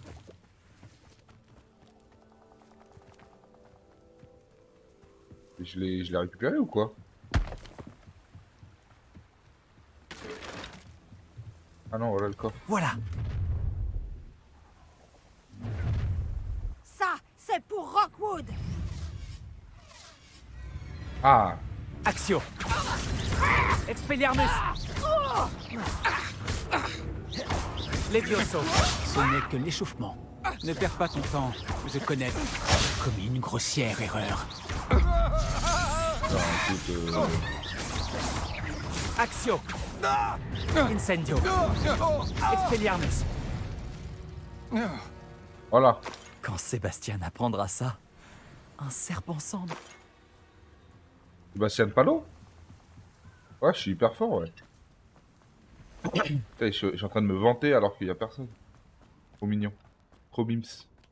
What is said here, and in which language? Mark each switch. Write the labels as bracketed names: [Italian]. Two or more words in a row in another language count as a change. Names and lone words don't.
[French] Et je l'ai récupéré ou quoi? Ah non, voilà le coffre. Voilà. C'est pour Rockwood. Ah, Axio. Expelliarmus. Levioso. Ce n'est que l'échauffement. Ne perds pas ton temps. Je connais. J'ai commis une grossière erreur. non, écoute, Axio. Incendio. Expelliarmus. voilà. Quand Sébastien apprendra ça, un serpent cendre. Sébastien Palo. Ouais, je suis hyper fort, ouais. Putain, je suis en train de me vanter alors qu'il y a personne. Trop mignon. Trop bims.